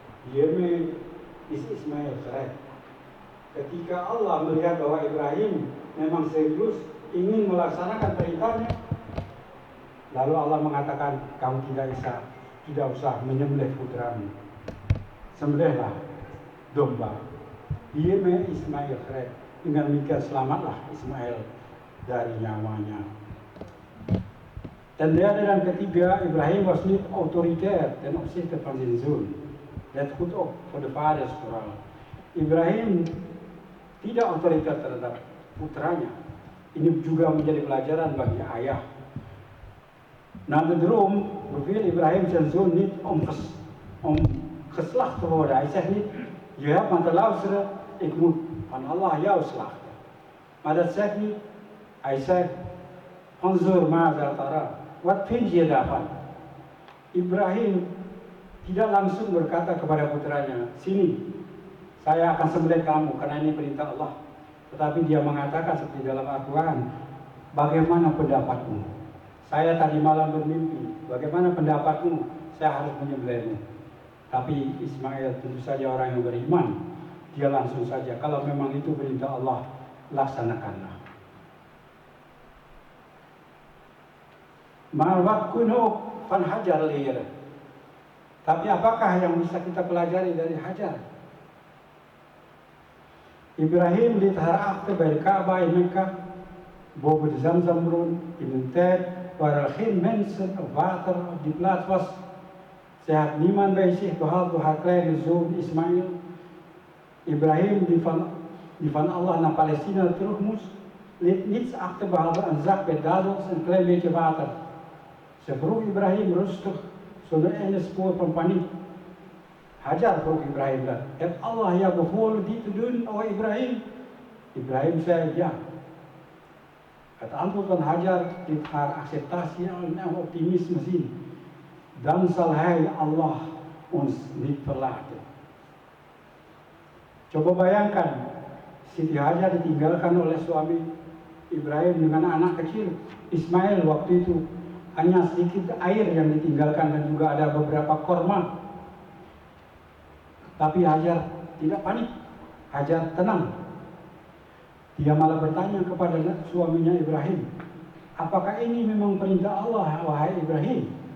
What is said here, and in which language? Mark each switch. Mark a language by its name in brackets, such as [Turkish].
[Indonesian] Dia is Ismail keren. Ketika Allah melihat bahwa Ibrahim memang serius ingin melaksanakan perintahnya, lalu Allah mengatakan, kamu tidak usah menyembelih putramu. Sembelihlah domba. Dia Ismail keren. Dengan demikian selamatlah Ismail dari nyawanya. Dan dia yang ketiga, [Dutch] Ibrahim was niet autoritair ten opzichte van zijn zoon. Let goed op voor de vaders vooral. [Indonesian] Ibrahim tidak otoriter terhadap putranya. Ini juga menjadi pelajaran bagi ayah. [Dutch] Na de droom beveelt Ibrahim zijn zoon niet om geslacht te worden. Hij zegt niet, je hebt maar te luisteren, ik moet van Allah jou slachten. Maar dat zegt niet. Hij zegt, [Arabic] Anzur ma'za tara. [Dutch] Wat vind je daarvan? [Indonesian] Ibrahim tidak langsung berkata kepada putranya, sini, saya akan sembelih kamu karena ini perintah Allah. Tetapi dia mengatakan seperti dalam Al-Quran, bagaimana pendapatmu? Saya tadi malam bermimpi, bagaimana pendapatmu? Saya harus menyembelihmu. Tapi Ismail tentu saja orang yang beriman. Dia langsung saja, kalau memang itu perintah Allah, laksanakanlah. [Dutch] Maar wat kunnen ook van Hajar leren? [Indonesian] Tapi apakah yang bisa kita pelajari dari Hajar? [Dutch] Ibrahim liet haar achter bij de Kaaba in Mekka, boven de Zamzambron, in een tijd waar er geen mensen of water op die plaats was. Zij had niemand bij zich behalve haar kleine zoon Ismail. Ibrahim, die van Allah naar Palestina terug moest, liet niets achter behalve een zak met dadels en een klein beetje water. Ze vroeg Ibrahim rustig, zonder enig spoor van paniek. Hajar vroeg Ibrahim dat. Heeft Allah jou bevolen dit te doen, o Ibrahim? Ibrahim zei ja. Het antwoord van Hajar liet haar acceptatie en optimisme zien. Dan zal hij, Allah, ons niet verlaten. [Indonesian] Coba bayangkan, Siti Hajar ditinggalkan oleh suami Ibrahim dengan anak kecil Ismail waktu itu. Hanya sedikit air yang ditinggalkan dan juga ada beberapa korma. Tapi Hajar tidak panik. Hajar tenang. Dia malah bertanya kepada suaminya Ibrahim, apakah ini memang perintah Allah, wahai Ibrahim?